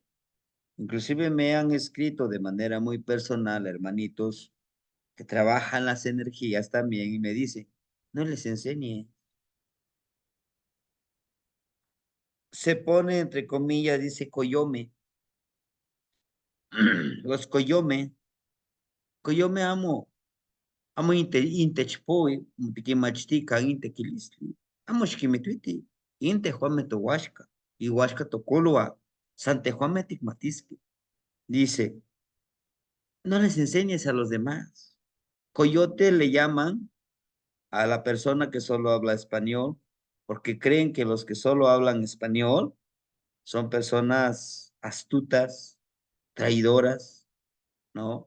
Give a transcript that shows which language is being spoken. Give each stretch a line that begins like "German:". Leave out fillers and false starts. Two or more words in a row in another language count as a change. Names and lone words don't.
Spanish: Inclusive me han escrito de manera muy personal, hermanitos, que trabajan las energías también y me dicen, no les enseñe. Se pone entre comillas, dice coyome.
Nahuatl languages: Los coyome. Coyome amo inte chpoe, mutiki machtika, inte kilistli. Amo shkimetuiti, inte juame to huashka, y huashka to kolua, sante juame tikmatiski.
Spanish: Dice, no les enseñes a los demás. Coyote le llaman a la persona que solo habla español, porque creen que los que solo hablan español son personas astutas, traidoras, ¿no?